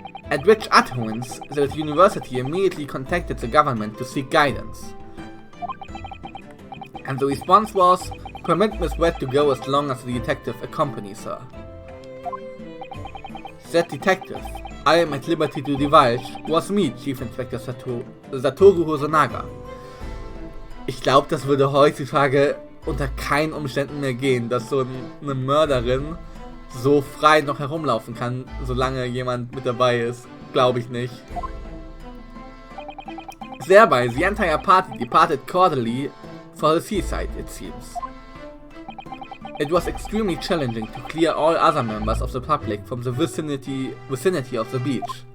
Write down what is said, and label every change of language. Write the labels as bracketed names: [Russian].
[English] At which utterance, the university immediately contacted the government to seek guidance. And the response was, permit Miss Brett to go as long as the detective accompanies her. That detective, I am at liberty to divulge, was me, Chief Inspector Satoru Hosonaga. [German] Ich glaube, das würde heutzutage unter keinen Umständen mehr gehen, dass so eine Mörderin so frei noch herumlaufen kann, solange jemand mit dabei ist. Glaube ich nicht. [English] thereby, the entire party departed cordially for the seaside, it seems. It was extremely challenging to clear all other members of the public from the vicinity of the beach.